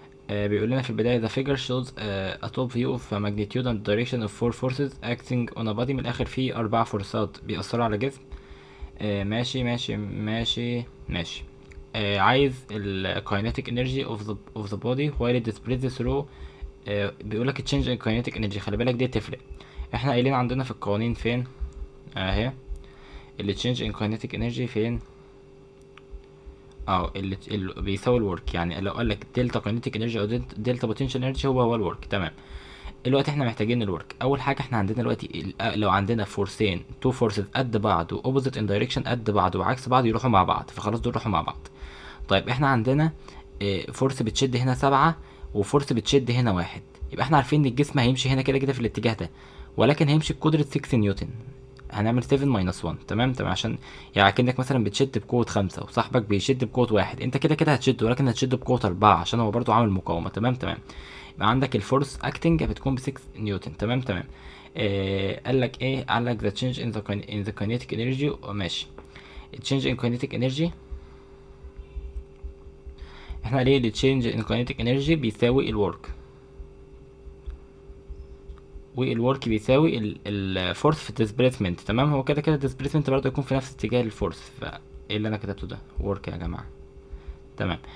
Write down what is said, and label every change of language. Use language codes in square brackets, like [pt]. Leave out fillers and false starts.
[ar] بيقول لنا في البداية [en] the figure shows a top view of magnitude and direction of four forces acting on a body. [ar] من الآخر في 4 فورسات بيأثروا على جسم. ماشي. عايز ال [en] kinetic energy of the body while it spreads through. [ar] بيقولك [en] change in kinetic energy. [ar] خلي بالك دي تفرق. احنا قايلين عندنا في القوانين فين اهي اللي [en] change in kinetic energy [ar] فين اللي بيساوي الورك. يعني لو قالك دلتا كاينيتيك انرجي او دلتا بوتنشال انرجي هو الورك. تمام. دلوقتي احنا محتاجين الورك. اول حاجه احنا عندنا دلوقتي لو عندنا فورسين تو فورسز قد بعض واوبوزيت ان دايركشن قد بعض وعكس بعض يروحوا مع بعض، فخلاص دول يروحوا مع بعض. طيب احنا عندنا فورس بتشد هنا 7 وفورس بتشد هنا 1. يبقى احنا عارفين ان الجسم هيمشي هنا كده كده في الاتجاه ده، ولكن هيمشي بقدرة 6 نيوتن. هنعمل 7 ماينس 1. تمام عشان يعني كأنك مثلا بتشد بقوة 5 وصاحبك بيشد بقوة 1، انت كده كده هتشد، ولكن هتشد بقوة 4 عشان هو برضو عامل مقاومة. تمام. يبقى عندك الفورس اكتنج بتكون ب 6 نيوتن. تمام. قالك ايه؟ قالك [en] the change in the kinetic energy. [ar] ماشي. [en] change in kinetic energy [ar] احنا ليه ال change in kinetic energy بيساوي الورك، والورك بيساوي الفورس في الديسبيسمنت. تمام. هو كده كده الديسبيسمنت برضه يكون في نفس اتجاه الفورس، فايه اللي انا كتبته ده ورك يا جماعه. تمام.